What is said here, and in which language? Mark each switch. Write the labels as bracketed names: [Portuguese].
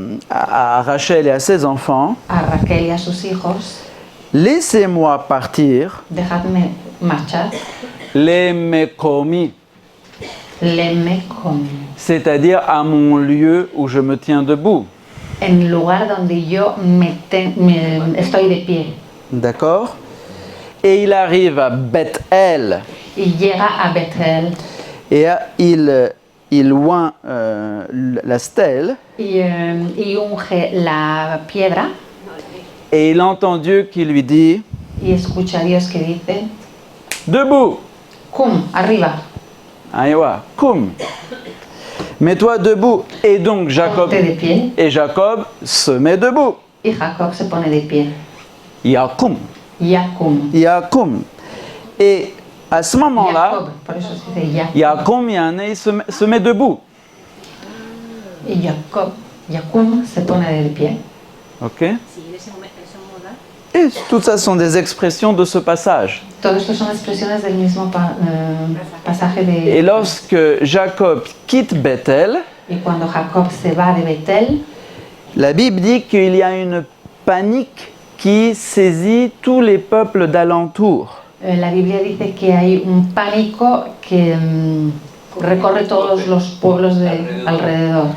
[French] à Rachel et à ses enfants, [Spanish] a Raquel y a sus hijos, [French] laissez-moi partir, [Spanish] dejadme marchar, [French] les mekomi, leme con, c'est-à-dire à mon lieu où je me tiens debout. [Spanish] en lugar donde yo estoy de pie. [French] D'accord? Et il arrive à Beth-El [Spanish] Y llega a Bethel [French] et il oint la stèle [Spanish] y unge la piedra [French] et il entend Dieu qui lui dit [Spanish] y escucha a Dios que dice, [French] debout, [Spanish] cum, arriba, [French] Aïwa, cum, mets-toi debout. Et donc Jacob [Spanish] ponte de pie. [French] Jacob se met debout. [Spanish] Y Jacob se pone de pie. [Hebrew] Yakum, Yacum. [French] Yakum. Et à ce moment-là, [Spanish] Jacob, por eso se dice Jacob. [French] Yakum Yané se met debout. [Spanish] Y Yacum se pone de pie. [French] Ok? Et tout ça sont des expressions de ce passage. [Spanish] Todo esto son expresiones del mismo pasaje de... [French] Et lorsque Jacob quitte Bethel, [Spanish] Y cuando Jacob se va de Betel, [French] la Bible dit qu'il y a une panique qui saisit tous les peuples d'alentour. [Spanish] la Biblia dice que hay un pánico que recorre todos los pueblos de alrededor.